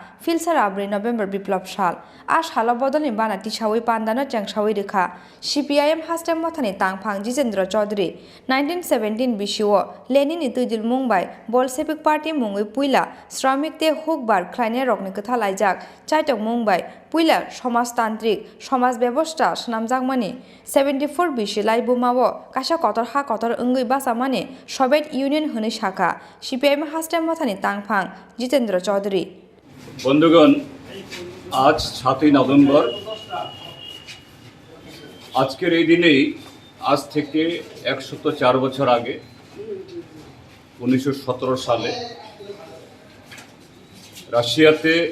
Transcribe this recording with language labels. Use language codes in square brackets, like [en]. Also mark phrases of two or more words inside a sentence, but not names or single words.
[trp] Philsarabwri November Biplab shal ash hala bodoni banati shawi pandana changshawi dikha CPIM hastam mothani tangphang Jitendra Chaudhary 1917 bishiwo Lenin Tuidil Mumbai Bolshevik Party mungui puila Shramik te hukbar khlaine rokni kotha laijak Chaitok Mumbai puila [bn] সমাজতান্ত্রিক সমাজ ব্যবস্থা [trp] snamjakmani 74 bishi laibumao kasha kotor ha kotor ungui basamani Soviet Union huni shaka CPIM hastam mothani tangphang Jitendra Chaudhary [bn] বন্ধুগণ আজ 7 নভেম্বর আজকের এই দিনেই আজ থেকে 104 বছর আগে 1917 সালে রাশিয়াতে